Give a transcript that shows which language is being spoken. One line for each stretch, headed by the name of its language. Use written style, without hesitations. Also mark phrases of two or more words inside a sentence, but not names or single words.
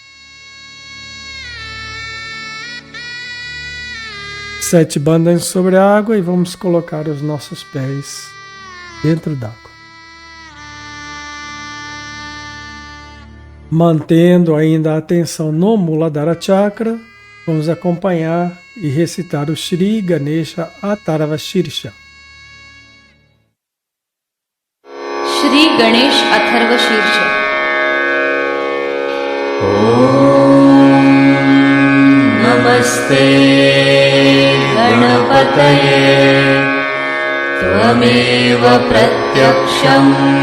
Portuguese: 7 bandas sobre a água e vamos colocar os nossos pés dentro d'água. Mantendo ainda a atenção no
Sanskrit: मूलाधार चक्र,
Portuguese: vamos acompanhar e recitar o Shri Ganesha Atharva Sheersha. Shri Ganesha Atharva Sheersha.
Sanskrit: ॐ नमस्ते गणपतये त्वमेव प्रत्यक्षम्